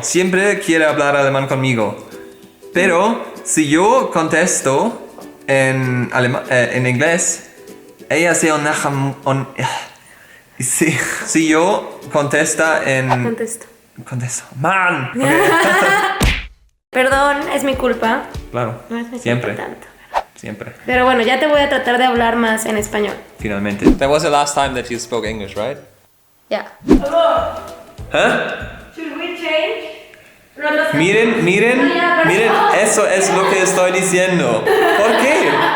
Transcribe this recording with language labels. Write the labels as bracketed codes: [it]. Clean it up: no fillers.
[es] Siempre quiere hablar alemán conmigo. Pero si yo contesto en inglés, ella se enoja. Si yo contesta en... Contesto. ¡Man! Okay. Perdón, es mi culpa. Claro. No es mi Siempre. culpa tanto. Siempre. Pero bueno, ya te voy a tratar de hablar más en español. Finalmente. [en] That was the last time that you spoke English, right? [es] Ya. ¿Eh? [en] Should we change? [es] Miren, eso es lo que estoy diciendo. ¿Por qué?